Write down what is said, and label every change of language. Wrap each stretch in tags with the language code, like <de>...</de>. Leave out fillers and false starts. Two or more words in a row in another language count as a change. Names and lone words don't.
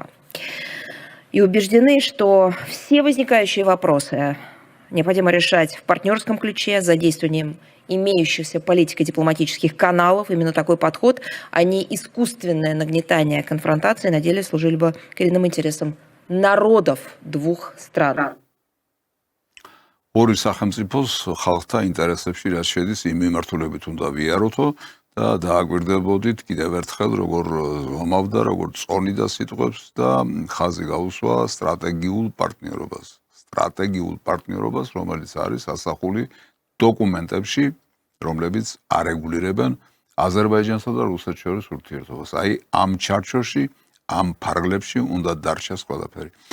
<ru>И убеждены, что все возникающие вопросы необходимо решать в партнерском ключе, задействованием имеющихся политико-дипломатических каналов. Именно такой подход, а не искусственное нагнетание конфронтации на деле служили бы коренным интересам народов двух стран.</ru> <ka>ორი სახელმწიფოს ხალხთა ინტერესებში რაც შედის იმ მიმართულებით უნდა ვიაროთო და დააგვირდებოდით კიდევ ერთხელ როგორ ვამავდა როგორ წონიდა სიტყვებს და ხაზი გაუსვა სტრატეგიულ პარტნიორობას რომელიც არის ასახული დოკუმენტებში რომლებიც არეგულირებენ აზერბაიჯანსა და რუსეთს შორის ურთიერთობას აი ამ ჩარჩოში ამ ფარგლებში უნდა დარჩეს ყველაფერი</ka>